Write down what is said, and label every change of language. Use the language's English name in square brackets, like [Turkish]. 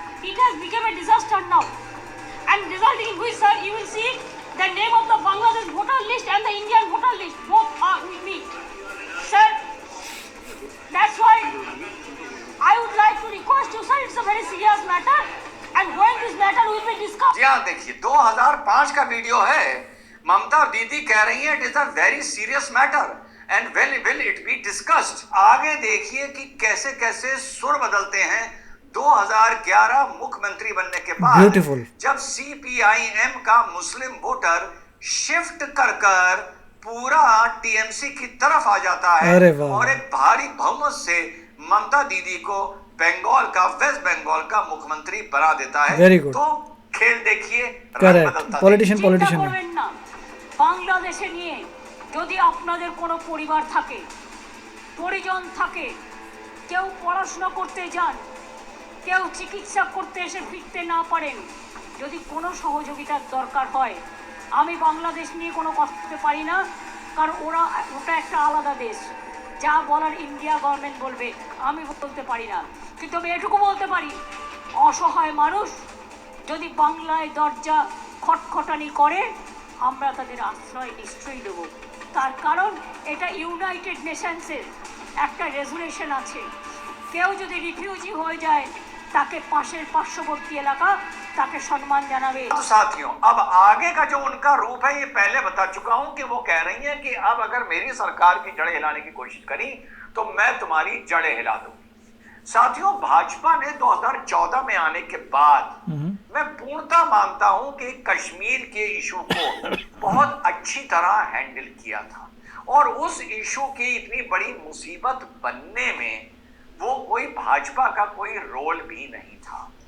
[English] It has become a disaster now, and resulting in which, sir, you will see the name of the Bangladesh voter list and the Indian voter list both are with me, sir. That's why I would like to request you, sir. It's a very serious matter. And when this matter will be discussed. [Hindi] जी हाँ, देखिए 2005 का video है। ममता दीदी कह रही है [English] It is a very serious matter and will it be discussed. [Hindi] आगे देखिए कि कैसे कैसे सुर बदलते हैं 2011 मुख्यमंत्री बनने के बाद। ब्यूटीफुल। जब सीपीआईएम का मुस्लिम वोटर शिफ्ट कर पूरा टीएमसी की तरफ आ जाता है और एक भारी बहुमत से ममता दीदी को बंगाल का, वेस्ट बंगाल का मुख्यमंत्री बना देता है। Very good. तो खेल देखिए, करेक्ट। पॉलिटिशियन [Bangla] না বাংলাদেশে নিয়ে যদি আপনাদের কোনো পরিবার থাকে, পরিজন থাকে, কেউ পড়াশোনা করতে যান, কেউ চিকিৎসা করতে এসে ফিরতে না পারেন, যদি কোনো সহযোগিতার দরকার হয়, আমি বাংলাদেশ নিয়ে কোনো কথা বলতে পারি না, কারণ ওটা একটা আলাদা দেশ। যা বলার ইন্ডিয়া গভর্নমেন্ট বলবে, আমি বলতে পারি না। কিন্তু আমি এটুকু বলতে পারি, অসহায় মানুষ যদি বাংলায় দরজা খটখটানি করে, আমরা তাদের আশ্রয় নিশ্চয়ই দেব। তার কারণ এটা ইউনাইটেড নেশনসের একটা রেজুলেশন আছে। কেউ যদি রিফিউজি হয়ে যায়, তাকে পাশের পার্শ্ববর্তী এলাকা তাকে সম্মান জানাবে। [Hindi] तो साथियों, अब आगे का जो उनका रूप है ये पहले बता चुका हूं कि वो कह रही हैं कि अब अगर मेरी सरकार की जड़ें हिलाने की कोशिश करी तो मैं तुम्हारी जड़ें हिला दूंगी। साथियों, भाजपा ने 2014 में आने के बाद मैं पूर्णतः मानता हूं कि कश्मीर के इशू को बहुत अच्छी तरह हैंडल किया था और उस इशू की इतनी बड़ी मुसीबत बनने में वो कोई भाजपा का कोई रोल भी नहीं था।